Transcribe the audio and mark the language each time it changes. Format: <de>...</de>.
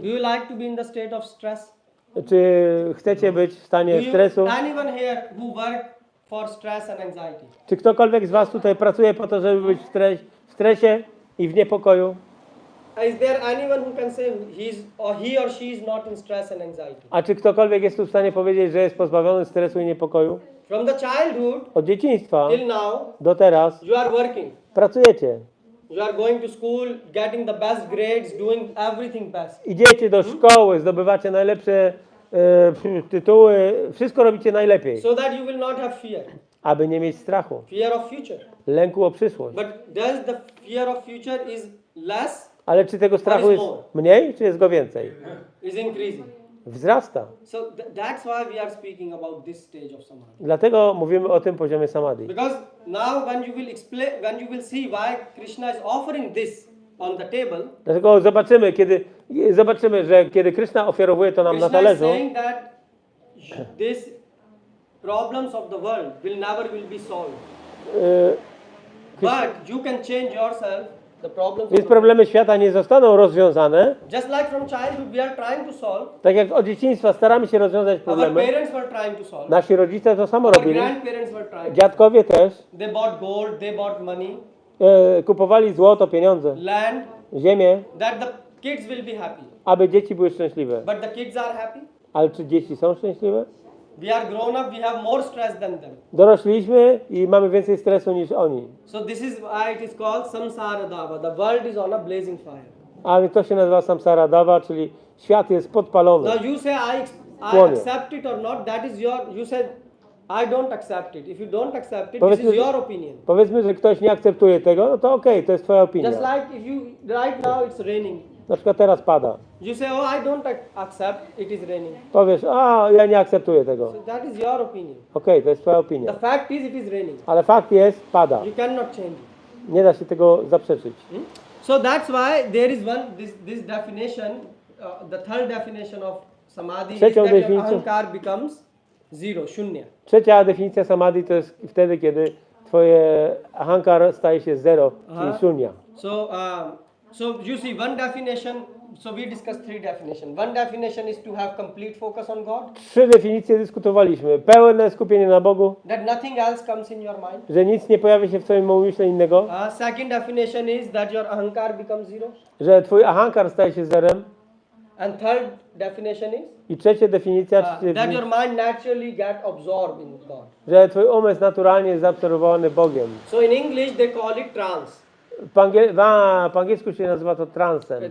<en>Do you like to be in the state of stress?</en> <pl>Czy chcecie być w stanie stresu?</pl> <en>Anyone here who work for stress and anxiety?</en> <pl>Czy ktokolwiek z was tutaj pracuje po to, żeby być w stresie i w niepokoju?</pl> <en>is there anyone who can say he or she is not in stress and anxiety?</en> <pl>A czy ktokolwiek jest tu w stanie powiedzieć, że jest pozbawiony stresu i niepokoju?</pl> <en>From the childhood</en> <pl>Od dzieciństwa</pl> <en>till now,</en> <pl>do teraz</pl> <en>you are working.</en> <pl>pracujecie.</pl> <en>You are going to school, getting the best grades, doing everything best.</en> <pl>Idziecie do szkoły, zdobywacie najlepsze tytuły, wszystko robicie najlepiej,</pl> <en>So that you will not have fear.</en> <pl>aby nie mieć strachu,</pl> <en>Fear of future.</en> <pl>lęku o przyszłość.</pl> <en>But does the fear of future is less,</en> <pl>Ale czy tego strachu jest mniej, czy jest go więcej?</pl> <en>is increasing?</en> <pl>Wzrasta.</pl> <en>So that's why we are speaking about this stage of samadhi.</en> <pl>Dlatego mówimy o tym poziomie samadhi.</pl> <en>Because now when you will explain, when you will see why Krishna is offering this on the table,</en> <pl>Dlatego zobaczymy, że kiedy Krishna ofiarowuje to nam na</pl> <en>Krishna is</en> <pl>talerzu,</pl> <en>saying that these problems of the world will never be solved. But you can change yourself. The problems of the world.</en> <pl>problemy świata nie zostaną rozwiązane.</pl> <en>Just like from childhood we are trying to solve,</en> <pl>Tak jak od dzieciństwa staramy się rozwiązać</pl> <en>our</en> <pl>problemy,</pl> <en>parents were trying to solve,</en> <pl>nasi rodzice to samo</pl> <en>our</en> <pl>robili,</pl> <en>grandparents were trying.</en> <pl>dziadkowie też</pl> <en>They bought gold, they bought money,</en> <pl>kupowali złoto, pieniądze,</pl> <en>land,</en> <pl>ziemię,</pl> <en>that the kids will be happy.</en> <pl>aby dzieci były szczęśliwe.</pl> <en>But the kids are happy.</en> <pl>Ale czy dzieci są szczęśliwe?</pl> <en>We are grown up, we have more stress than them.</en> <pl>Dorośliśmy i mamy więcej stresu niż oni.</pl> <en>So this is why it is called samsara dava. The world is on a blazing fire.</en> <pl>A to się nazywa samsara dava, czyli świat jest podpalony.</pl> <en>Now you say I</en> <pl>Płonie.</pl> <en>accept it or not, that is your, you said I don't accept it. If you don't accept it, this</en> <pl>Powiedzmy,</pl> <en>is your opinion.</en> <pl>Powiedzmy, że ktoś nie akceptuje tego, no to okej, to jest twoja opinia.</pl> <en>Just like if you, right now it's raining.</en> <pl>Na przykład teraz pada.</pl> <en>You say, oh I don't accept, it is raining.</en> <pl>Powiesz, a ja nie akceptuję tego.</pl> <en>So that is your opinion.</en> <pl>Okej, to jest twoja</pl> <en>The</en> <pl>opinia.</pl> <en>fact is it is raining.</en> <pl>Ale fakt jest, pada.</pl> <en>You cannot change it.</en> <pl>Nie da się tego zaprzeczyć.</pl> <en>So that's why there is this definition, the third definition of samadhi is</en> <pl>Trzecią</pl> <en>that your</en> <pl>definicją-</pl> <en>ahankar becomes zero, shunya.</en> <pl>Trzecia definicja samadhi to jest wtedy, kiedy twoje ahankar staje się zero, czyli shunya.</pl> <en>So you see one definition, so we discussed three definitions. One definition is to have complete focus on God,</en> <pl>3 definicje dyskutowaliśmy. Pełne skupienie na Bogu,</pl> <en>that nothing else comes in your mind.</en> <pl>że nic nie pojawia się w twoim umyśle innego,</pl> <en>Second definition is that your ahankar becomes zero.</en> <pl>że twój ahankar staje się zerem.</pl> <en>And third definition is</en> <pl>I trzecia definicja,</pl> <en>that your mind naturally get absorbed in God.</en> <pl>że twój umysł naturalnie jest zaabsorbowany Bogiem.</pl> <en>So in English they call it trance.</en> <pl>Po angielsku się nazywa to transem,</pl>